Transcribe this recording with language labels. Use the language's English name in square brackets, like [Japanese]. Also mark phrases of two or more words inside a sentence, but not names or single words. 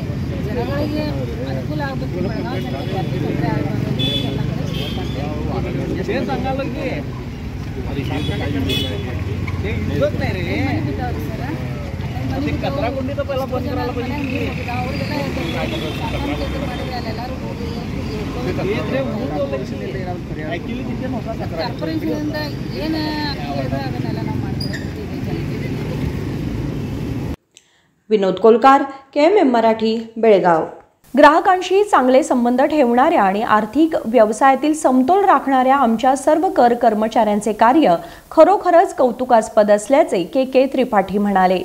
[Kannada] ಜನಗಳಿಗೆ ಅನುಕೂಲ ಆಗಬೇಕು, ಬೆಳಗಾವಿ ಜನರಿಗೆ ಯಾರಿಗೂ ತೊಂದರೆ ಆಗಬಾರ್ದು ಎಲ್ಲ ಕಡೆ ಶಿಫ್ಟ್ ಮಾಡ್ತಾರೆ ಮನೆ ಬಿದ್ದಾವ್ರಿ ಸರ್। ಕಾರ್ಪೊರೇಷನ್ ಏನು ಹೇಳಿದ್ರೆ ಅದನ್ನೆಲ್ಲ ನಾವು ಮಾಡ್ತೀವಿ। [Marathi] विनोद कोलकार, KMM मराठी, बेळगाव। ग्राहकांशी चांगले संबंध ठेवणाऱ्या आणि आर्थिक व्यवसायातील समतोल राखणाऱ्या आमच्या सर्व कर कर्मचाऱ्यांचे कार्य खरोखरच कौतुकास्पद असल्याचे के त्रिपाठी म्हणाले।